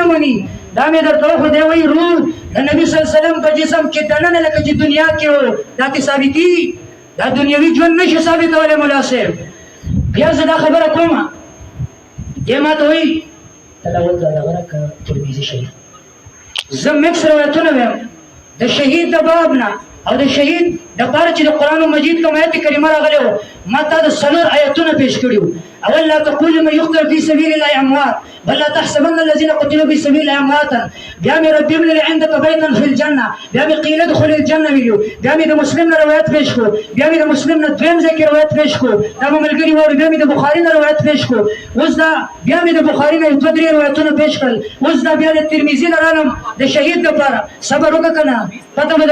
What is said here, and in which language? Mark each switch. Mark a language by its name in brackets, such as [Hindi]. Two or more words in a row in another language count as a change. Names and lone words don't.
[Pashto] مني دا مې درته خو دی وایي روح د نبي [Arabic] صلی الله علیه وسلم [Pashto] په جسم کې دننه لکه چې دنیا کې و دا کې ثابتي دا دنیوي ژوند نشي ثابتولی مولا صاحب بیا زه دا خبره کومه دې ما ته وایي تلاوت دا دغه راکه ترمذي شریف زه مکس روایتونه وایم د شهید د باب نه او د شهید د پاره چې د قران مجید کوم آیت کریمه راغلی و ما ته د څلور آیتونه پیش کړي وو اول [Arabic] لا تقولوا من يقتل في سبيل الله اموات بل لا تحسبن الذين قتلوا في سبيل الله امواتا [Pashto] بیا مې [Arabic] رب ابن لي عندك بيتا في الجنه [Pashto] بیا مې [Arabic] قيل ادخل الجنه [Pashto] ویلو بیا مې د مسلم روایت پیش کړو بیا مې د مسلم نه دویم ځای کې روایت پیش کړو دا مې ملګری وو بیا مې د بخاری نه روایت پیش کړو اوس دا بیا مې د بخاری نه دوه درې روایتونه پیش کړل اوس دا بیا د ترمذی نه رانم د شهید لپاره صبر وکړه کنه پته مې